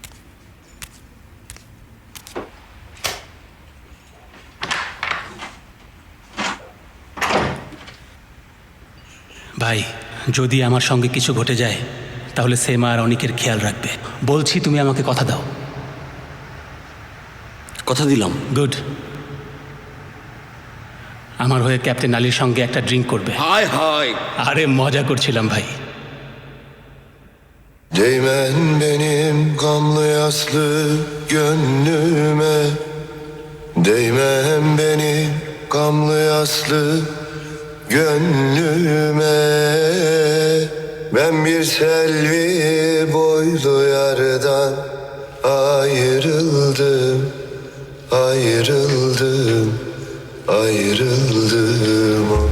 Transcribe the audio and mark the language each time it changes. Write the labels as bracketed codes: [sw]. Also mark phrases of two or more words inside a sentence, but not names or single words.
[bn] ভাই, যদি আমার সঙ্গে কিছু ঘটে যায় তাহলে সেমা আর অনিকের খেয়াল রাখবে। বলছি, তুমি আমাকে কথা দাও। কথা দিলাম। গুড। আমার হয়ে ক্যাপ্টেন আলীর সঙ্গে একটা ড্রিঙ্ক করবে। হায় হায়, আরে মজা করছিলাম ভাই। [tr] Değmen benim gamlı yaslı gönlüme, değmen benim gamlı yaslı gönlüme. Ben bir selvi boylu yardan ayrıldım, ayrıldım, ayrıldım.